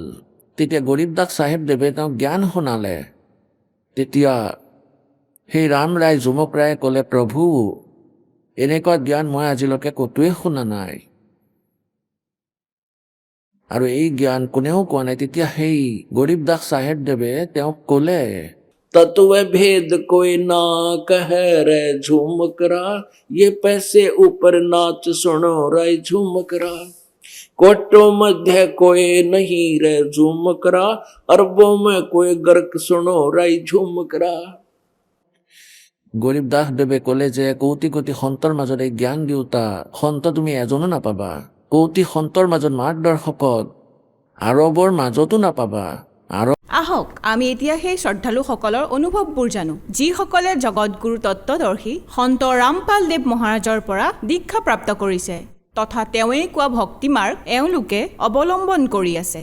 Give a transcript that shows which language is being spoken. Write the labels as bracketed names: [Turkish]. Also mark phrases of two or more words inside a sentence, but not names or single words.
[Assamese] তেতিয়া গৰীব দাস চাহেবদেৱে তেওঁক জ্ঞান শুনালে। তেতিয়া সেই ৰাম ৰায় যুমক ৰায়ে ক'লে, প্ৰভু, এনেকুৱা জ্ঞান মই আজিলৈকে ক'তোৱে শুনা নাই, আৰু এই জ্ঞান কোনেও কোৱা নাই। তেতিয়া সেই গৰীব দাস চাহেবদেৱে তেওঁক ক'লে, [Hindi] तत्व भेद कोई ना कह रे झुमकरा, ये पैसे ऊपर नाच सुनो रे झुमकरा। कोटों मध्य कोई नहीं रे झुमकरा, अरबों में कोई गर्क सुनो रे झुमकरा। [Assamese] গৰীব দাসদেৱে ক'লে যে কৌটি কোটি সন্তৰ মাজত এই জ্ঞান দিওঁতা সন্ত তুমি এজনো নাপাবা। কৌটি সন্তৰ মাজত মাৰ্গদৰ্শকত আৰৱৰ মাজতো নাপাবা। আহক আমি এতিয়া সেই শ্ৰদ্ধালুসকলৰ অনুভৱবোৰ জানো, যিসকলে জগতগুৰু তত্ত্বদৰ্শী সন্ত ৰামপাল দেৱ মহাৰাজৰ পৰা দীক্ষা প্ৰাপ্ত কৰিছে তথা তেওঁৱেই কোৱা ভক্তি মাৰ্গ এওঁলোকে অৱলম্বন কৰি আছে।